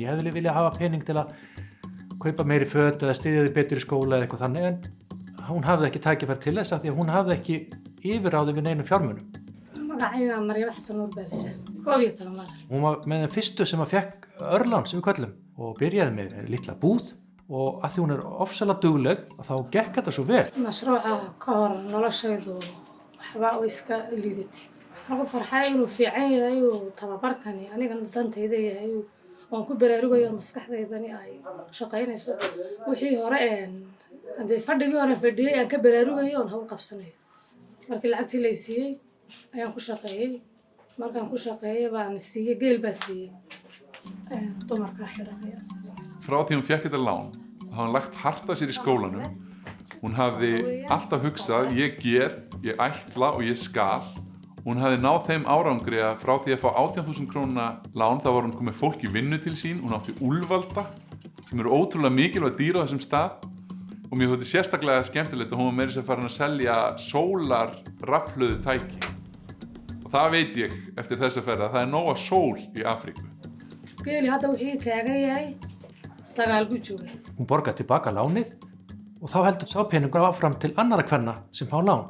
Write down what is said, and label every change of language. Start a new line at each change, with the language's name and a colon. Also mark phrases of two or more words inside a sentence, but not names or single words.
Icelandic: Ég hefði viljað hafa pening til að kaupa meiri föt eða styðja þau betur í skóla eða eitthvað þannig, en hún hafði ekki tækifæri til þess því að hún hafði ekki yfirráði við neinum fjármunum. Hún var með þeim fyrstu sem fékk örlán sem við köllum og byrjaði með litla búð og að því hún ofsalega dugleg og þá gekk þetta svo vel.
Somali: Waxaan ku farxay inuu fiican yahay oo tababarkani anigana dantayda yahay waan ku baraarugayaa maskaxdaydani ay shaqaynayso wixii hore hadee fadhigii hore fadhiyay aan ka baraarugayay oon hawl qabsanayo markii lacagtii la siiyay ayaan ku shaqeeyay markaan ku shaqeeyay baan siiyay geel baa siiyay dumarka xidhanaya.
Icelandic: Frá því hún fékk þetta lán hafði hún lagt hart að sér í skólanum. Hún hafði alltaf hugsað ég ætla og ég skal. Hún hafði náð þeim árangri að frá því að fá 18.000 króna lán þá var hún komið fólk í vinnu til sín. Hún átti úlfalda sem eru ótrúlega mikilvæg dýr á þessum stað og mér þótti sérstaklega skemmtilegt að hún var meira sem farin að selja sólarrafhlöðu tæki. Og það veit ég eftir þessa ferð að það nóg af sól í Afríku.
Somali: Geeli hadda wixii taagan yahay 9 buu joogay.
Icelandic: Hún borgaði tilbaka lánið og þá heldur sá peningur áfram til annara kvenna sem fá lán.